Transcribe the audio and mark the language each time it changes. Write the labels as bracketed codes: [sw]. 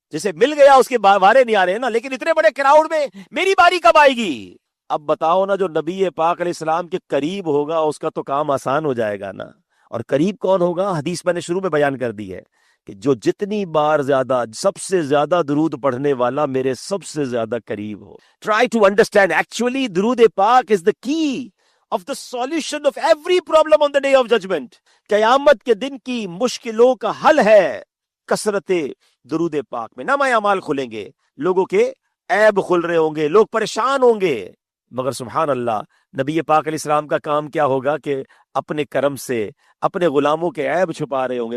[ur] جسے مل گیا اس کے وارے نہیں آ رہے ہیں نا، لیکن اتنے بڑے کراؤڈ میں میری باری کب آئے گی؟ اب بتاؤ نا، جو نبی پاک علیہ السلام کے قریب ہوگا اس کا تو کام آسان ہو جائے گا نا. اور قریب کون ہوگا؟ حدیث میں نے شروع میں بیان کر دی ہے کہ جو جتنی بار زیادہ سب سے زیادہ درود پڑھنے والا میرے سب سے زیادہ قریب ہو. [en] Try to understand, actually درود پاک is the key of the solution of every problem on the day of judgment. [ur] قیامت کے دن کی مشکلوں کا حل ہے کثرت درود پاک میں. نامہ اعمال کھلیں گے، لوگوں کے عیب کھل رہے ہوں گے، لوگ پریشان ہوں گے، مگر سبحان اللہ نبی پاک علیہ السلام کا کام کیا ہوگا کہ اپنے کرم سے اپنے غلاموں کے عیب چھپا رہے ہوں گے.